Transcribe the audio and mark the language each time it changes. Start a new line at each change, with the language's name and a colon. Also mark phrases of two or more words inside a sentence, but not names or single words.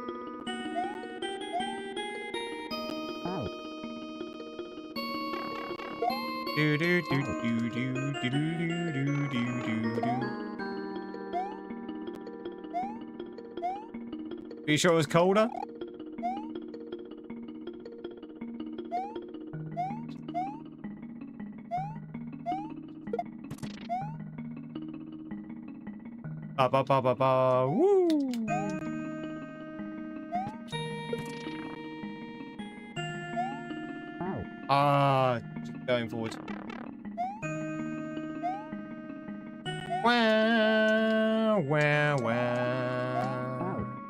English: Are you sure it was colder? Ba ba ba ba ba. Woo! Going forward. Wow, wow, wow.